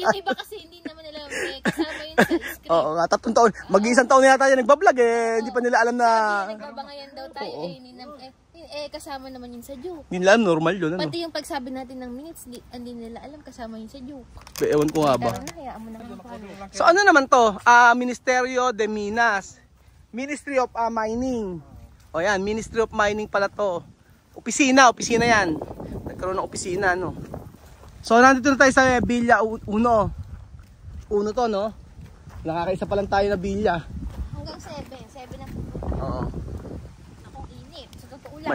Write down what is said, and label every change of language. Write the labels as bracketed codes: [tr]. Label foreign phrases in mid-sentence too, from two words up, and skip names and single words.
[tl] Eh, yung iba kasi hindi naman nila kasama yun sa script. Oo nga, 3 taon. Mag-iisang taon na yata tayo nagbablog eh. Hindi pa nila alam na... Nagbabangayan daw tayo. Oo. Kasama naman yun sa joke. Hindi nila alam, normal yun. Ano? Pati yung pagsabi natin ng minutes, hindi nila alam kasama yun sa joke. Ewan ko nga ba. Tara na, hayaan mo na kami. So ano naman to? [es] Ministerio de Minas. [en] Ministry of Mining. [tl] O yan, [en] Ministry of Mining [tl] pala to. Opisina yan. Nagkaroon ng opisina, no? So nandito na tayo sa Villa 1. Uno to, no? Nakakaisa pa lang tayo na Villa. Hanggang 7 na po. Oo. Akong init. Sa totoo lang.